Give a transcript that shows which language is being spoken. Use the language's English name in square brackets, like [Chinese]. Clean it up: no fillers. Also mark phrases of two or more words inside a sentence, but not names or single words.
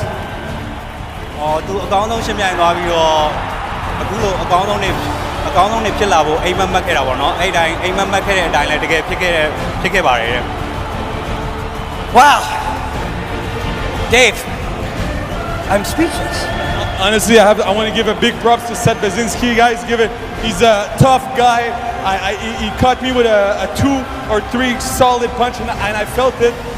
[Burmese] သူအကောင်းဆုံးရှင်းပြသွားပြီးတော့အခုလိုအကောင်းဆုံးနေဖြစ်လာဖို့အိမ်မက်ခဲ့တာပေါ့နော်အဲ့တိုင်းအိမ်မက်ခဲ့တဲ့အတိုင်းလည်းတကယ်ဖြစ်ခဲ့ပါတယ်တဲ့ [English] Wow. Dave, I'm speechless. Honestly, I want to give a big props to Seth Baczynski, guys. He's a tough guy. He caught me with a 2 or 3 solid punch, and I felt it.